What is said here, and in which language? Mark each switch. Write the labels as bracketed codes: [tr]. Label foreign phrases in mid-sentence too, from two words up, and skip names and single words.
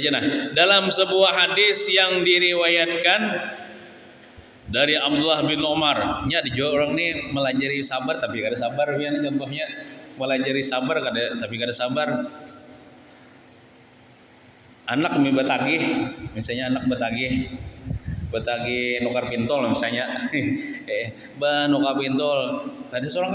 [bjn] Nah, dalam sebuah hadis yang diriwayatkan dari Abdullah bin Umar nya ada orang nih melajari sabar tapi kada sabar ya contohnya melajari sabar tapi kada sabar. Anak betagih misalnya anak betagih nukar pintol misalnya nukar pintol ada seorang